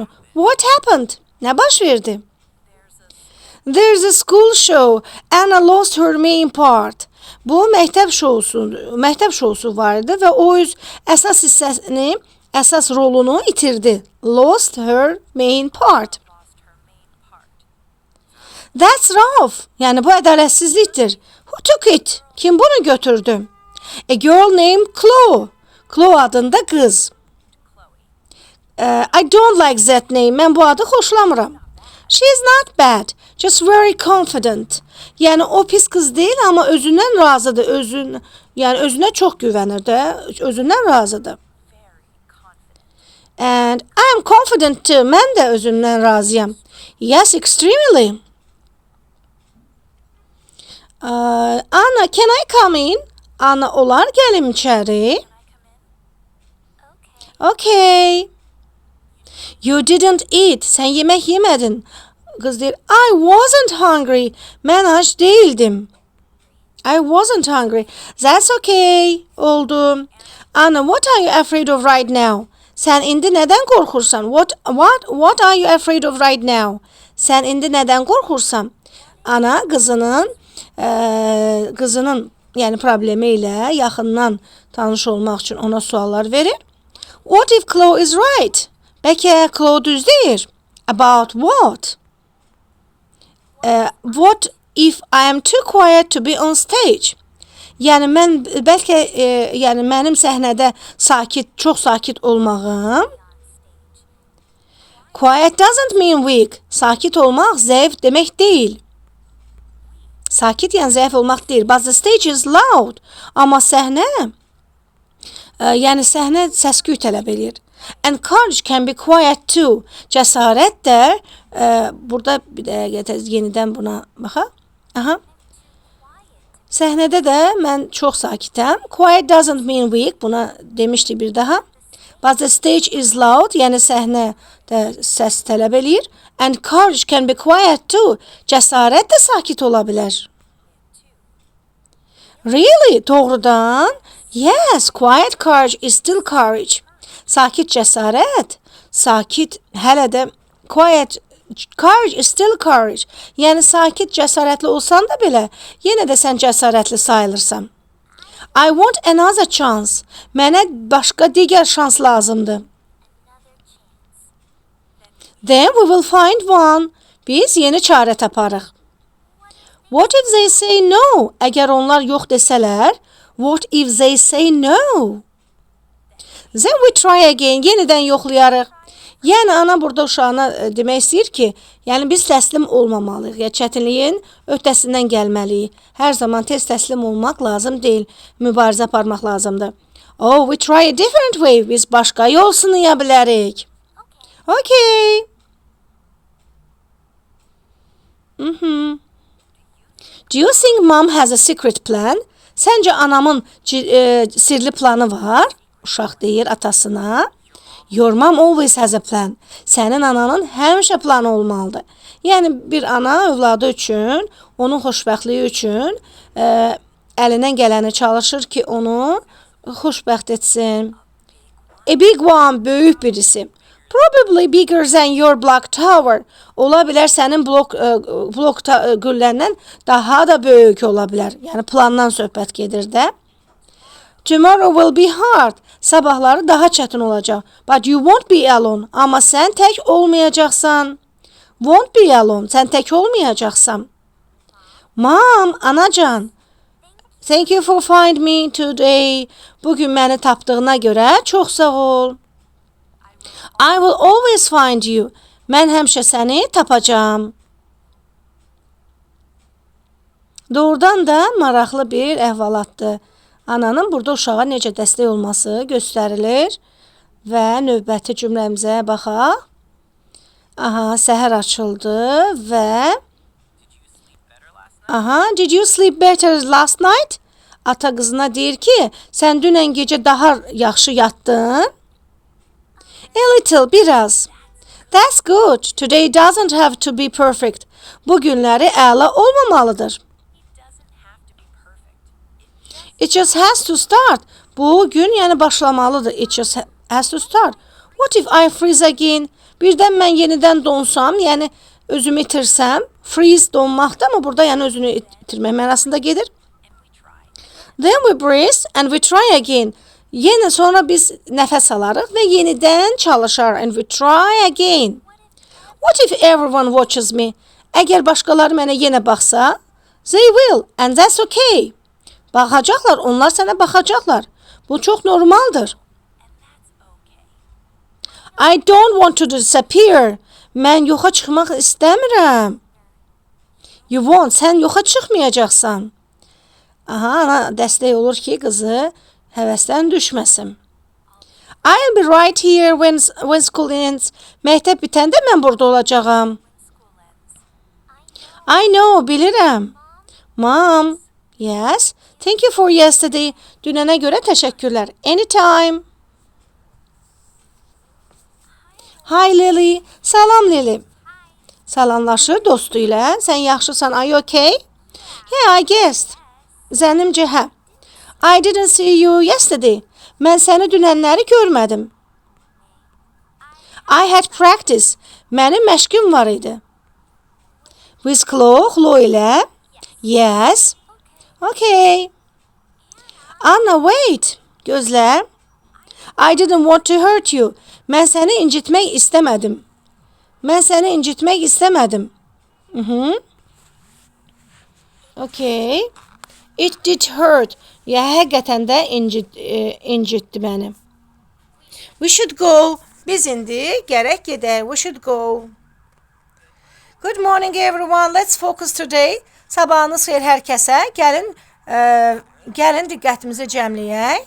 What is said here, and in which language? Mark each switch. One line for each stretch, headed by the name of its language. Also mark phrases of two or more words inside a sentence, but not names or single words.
English: What happened?
Azerbaijani: Ne baş verdi?
English: There's a school show. Anna lost her main part.
Azerbaijani: Bu məktəb şousu var idi və o öz əsas hissəsini, əsas rolunu itirdi.
English: Lost her main part. That's rough.
Azerbaijani: Yəni bu ədalətsizlikdir.
English: Who took it?
Azerbaijani: Kim bunu götürdü?
English: A girl named Chloe.
Azerbaijani: Chloe adında qız.
English: I don't like that name.
Azerbaijani: Mən bu adı xoşlamıram.
English: She's not bad. Just very confident.
Azerbaijani: Yəni o pis qız deyil, amma özündən razıdır. Yəni özünə çox güvənir də, özündən razıdır.
English: And I am confident too.
Azerbaijani: Mən də özümdən razıyam.
English: Yes, extremely. Anna, can I come in?
Azerbaijani: Anna, olar gəlim içəri?
English: Okay. You didn't eat.
Azerbaijani: Sən yemək yemədin. Qız deyir,
English: I wasn't hungry.
Azerbaijani: Mən ac değildim.
English: I wasn't hungry. That's okay. Oldu. Anna, what are you afraid of right now?
Azerbaijani: Sən indi nədən qorxursan?
English: What are you afraid of right now?
Azerbaijani: Sən indi nədən qorxursan? Ana qızının yəni problemi ilə yaxından tanış olmaq üçün ona suallar verir.
English: What if Chloe is right?
Azerbaijani: Bəlkə Chloe düz deyir.
English: About what? What if I am too quiet to be on stage?
Azerbaijani: Yəni mən bəlkə yəni mənim səhnədə çox sakit olmağım.
English: Quiet doesn't mean weak.
Azerbaijani: Sakit olmaq zəif demək deyil. Sakit yəni zəif olmaq deyil.
English: But the stage is loud.
Azerbaijani: Amma səhnə yəni səhnə səs-küy tələb edir.
English: And courage can be quiet too.
Azerbaijani: Cəsarət də burada bir dəqiqə yenidən buna baxaq. Aha. Səhnədə də mən çox sakitəm.
English: Quiet doesn't mean weak.
Azerbaijani: Buna demişdi bir daha.
English: But the stage is loud.
Azerbaijani: Yəni səhnə də səs tələb eləyir.
English: And courage can be quiet too.
Azerbaijani: Cəsarət də sakit ola bilər.
English: Really? Doğrudan? Yes, quiet courage is still courage.
Azerbaijani: Sakit cəsarət, sakit hələ də
English: quiet courage is still courage.
Azerbaijani: Yəni sakit cəsarətli olsan da belə, yenə də sən cəsarətli sayılırsan.
English: I want another chance.
Azerbaijani: Mənə başqa digər şans lazımdır.
English: Then we will find one.
Azerbaijani: Biz yeni çarə taparıq.
English: What if they say no?
Azerbaijani: Əgər onlar yox desələr,
English: what if they say no? Then we try again.
Azerbaijani: Yenidən yoxlayarıq. Yəni ana burada uşağına demək istəyir ki, yəni biz təslim olmamalıyıq. Ya çətinliyin öhdəsindən gəlməliyik. Hər zaman tez təslim olmaq lazım deyil. Mübarizə aparmaq lazımdır.
English: Oh, we try a different way.
Azerbaijani: Biz başqa yol sınaya bilərik.
English: Okay. Do you think mom has a secret plan?
Azerbaijani: Səncə anamın sirli planı var? Uşaq deyir atasına.
English: Your mom always has a plan.
Azerbaijani: Sənin ananın həmişə planı olmalıdır. Yəni bir ana övladı üçün, onun xoşbəxtliyi üçün əlindən gələni çalışır ki, onu xoşbəxt etsin.
English: A big one,
Azerbaijani: böyük birisi.
English: Probably bigger than your block tower.
Azerbaijani: Ola bilər sənin blok qülləndən daha da böyük ola bilər. Yəni plandan söhbət gedir də.
English: Tomorrow will be hard.
Azerbaijani: Sabahları daha çətin olacaq.
English: But you won't be alone.
Azerbaijani: Amma sən tək olmayacaqsan.
English: Won't be alone.
Azerbaijani: Sən tək olmayacaqsan. Mom, anacan.
English: Thank you for finding me today.
Azerbaijani: Bugün məni tapdığına görə çox sağ ol.
English: I will always find you.
Azerbaijani: Mən həmişə səni tapacağam. Doğrudan da maraqlı bir əhvalatdır. Ananın burada uşağa necə dəstək olması göstərilir və növbəti cümləmizə baxaq. Aha, səhər açıldı və
English: Did you sleep better last night?
Azerbaijani: ata qızına deyir ki, sən dünən gecə daha yaxşı yatdın?
English: A little, biraz. That's good. Today doesn't have to be perfect.
Azerbaijani: Bu günləri əla olmamalıdır.
English: It just has to start.
Azerbaijani: Bu gün yəni başlamalıdır.
English: It just has to start. What if I freeze again?
Azerbaijani: Birdən mən yenidən donsam, yəni özümü itirsəm, freeze donmaqda mı burada yəni özünü itirmək mənasında gedir?
English: Then we breathe and we try again.
Azerbaijani: Yenə sonra biz nəfəs alarıq və yenidən çalışarıq.
English: And we try again. What if everyone watches me?
Azerbaijani: Əgər başqaları mənə yenə baxsa,
English: they will and that's okay.
Azerbaijani: Baxacaqlar, onlar sənə baxacaqlar. Bu çox normaldır.
English: I don't want to disappear.
Azerbaijani: Mən yoxa çıxmaq istəmirəm.
English: You won't,
Azerbaijani: sən yoxa çıxmayacaqsan. Aha, ana dəstək olur ki, qızı həvəsdən düşməsin.
English: I'll be right here when school ends.
Azerbaijani: Məktəb bitəndə mən burada olacağam.
English: I know, bilirəm. Mom, yes, thank you for yesterday.
Azerbaijani: Dünənə görə təşəkkürlər.
English: Anytime. Hi Lily.
Azerbaijani: Salam Lily. Salamlaşır dostu ilə. Sən yaxşısan,
English: are you okay? Yeah, I guess.
Azerbaijani: Zənnimcə hə.
English: I didn't see you yesterday.
Azerbaijani: Mən səni dünənləri görmədim.
English: I had practice.
Azerbaijani: Mənim məşqim var idi.
English: With Chloe, Chloe ilə. Yes. Okay. Anna, wait. Gözlə. I didn't want to hurt you.
Azerbaijani: Mən səni incitmək istəmədim. Mən səni incitmək istəmədim.
English: Okay. It did hurt.
Azerbaijani: Ya həqiqətən də incitdi məni.
English: We should go.
Azerbaijani: Biz indi gərək gedək.
English: We should go. Good morning everyone. Let's focus today.
Azerbaijani: Sabahınız xeyir hər kəsə. Gəlin diqqətimizi cəmləyək.